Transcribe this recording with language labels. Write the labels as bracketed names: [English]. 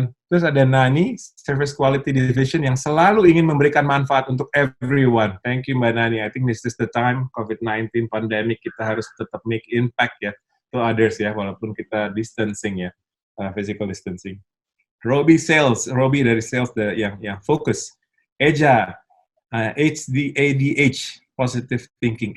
[Indonesian] Terus ada Nani, Service Quality Division yang selalu ingin memberikan manfaat untuk everyone. [English] Thank you [Indonesian] Mbak Nani. [English] I think this is the time, COVID-19 pandemic, [Indonesian] kita harus tetap [English] make impact ya to others ya, [Indonesian] walaupun kita [English] distancing ya, physical distancing. [Indonesian] Robi Sales, Robi dari sales yang fokus. Eja, ADH, Positive Thinking.